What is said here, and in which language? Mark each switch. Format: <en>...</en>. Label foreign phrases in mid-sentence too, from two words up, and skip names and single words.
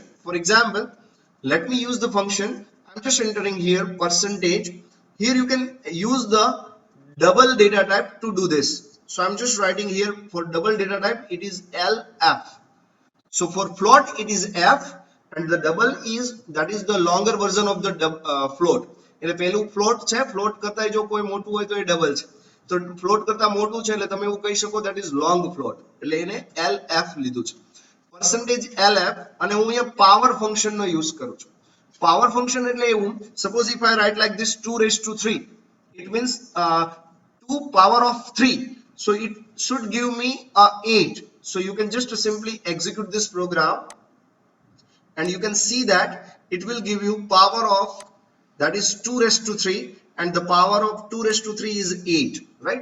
<en>For example, let me use the function. I'm just entering here percentage. Here you can use the double data type to do this. So I'm just writing here for double data type, it is LF. So for float it is F, and the double is, that is the longer version of the float.</en> <gu>એટલે પહેલું float છે, float કરતા જો કોઈ મોટું હોય તો એ double છે. તો float કરતા મોટું છે એટલે તમે એવું કહી શકો</gu> <en>that is long float.</en> <gu>એટલે એને LF લીધું છે.</gu> <en>Percentage LF,</en> <gu>અને હું અહીંયા</gu> <en>power function</en> <gu>નો use કરું છું.</gu> <en>Power function</en> <gu>એટલે એવું,</gu> <en>suppose if I write like this 2 raised to 3, it means 2 power of 3. So it should give me a 8. So you can just simply execute this program, and you can see that it will give you power of, that is 2 raised to 3, and the power of 2 raised to 3 is 8, right?</en>